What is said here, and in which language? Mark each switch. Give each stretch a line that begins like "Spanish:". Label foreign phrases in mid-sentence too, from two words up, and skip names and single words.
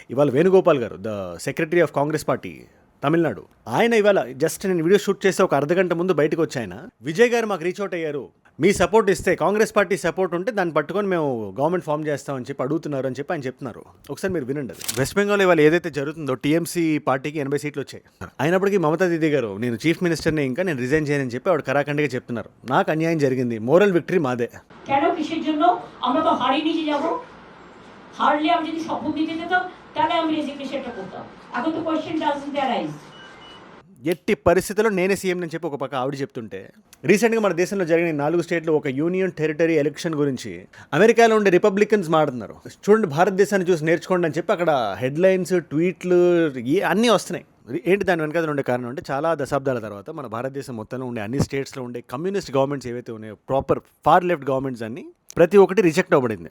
Telugu: ఇవాళ వేణుగోపాల్ గారు,
English: the secretary of Congress Party Tamil Nadu,
Telugu: ఆయన ఇవాళ జస్ట్ నేను
English: video shoot
Telugu: చేస్తే ఒక అర్ధగంట ముందు బయటకు వచ్చి ఆయన, విజయ్ గారు మాకు
English: reach out
Telugu: అయ్యారు, మీ సపోర్ట్ ఇస్తే కాంగ్రెస్ పార్టీ సపోర్ట్ ఉంటే దాన్ని పట్టుకొని మేము
English: government form
Telugu: చేస్తామని చెప్పి అడుగుతున్నారు అని చెప్పి ఆయన చెప్తున్నారు. ఒకసారి మీరు వినండి. అది వెస్ట్ బెంగాల్ ఇవాళ ఏదైతే జరుగుతుందో టీఎంసీ పార్టీకి 80 సీట్లు వచ్చాయి. అయినప్పటికీ మమతా దీదీ గారు నేను
English: chief minister
Telugu: ఇంకా నేను రిజైన్ చేయనని చెప్పి ఆవిడ కరాఖండిగా చెప్తున్నారు. నాకు అన్యాయం జరిగింది,
English: moral victory
Telugu: మాదే.
Bangla: কেন কিসের জন্য আমরা তো হারিয়ে নিয়ে যাব? হারলে আমি যদি শপথ নিতে যেতাম তাহলে আমি রেজিগনেশনটা করতাম। এখন তো
English: question doesn't arise.
Telugu: ఎట్టి పరిస్థితుల్లో నేనే సీఎం అని చెప్పి ఒక పక్క ఆవిడ చెప్తుంటే, రీసెంట్గా మన దేశంలో జరిగిన 4 స్టేట్లు ఒక
English: union territory election
Telugu: గురించి అమెరికాలో ఉండే రిపబ్లికన్స్ మాట్లాడుతున్నారు. చూడండి, భారతదేశాన్ని చూసి నేర్చుకోండి అని చెప్పి అక్కడ హెడ్లైన్స్, ట్వీట్లు అన్నీ వస్తున్నాయి. ఏంటి దాని వెనకాల ఉండే కారణం అంటే, చాలా దశాబ్దాల తర్వాత మన భారతదేశం మొత్తంలో ఉండే అన్ని స్టేట్స్లో ఉండే
English: communist governments
Telugu: ఏవైతే ఉన్నాయో,
English: proper far left governments
Telugu: అన్ని ప్రతి ఒక్కటి రిజెక్ట్ అవ్వబడింది.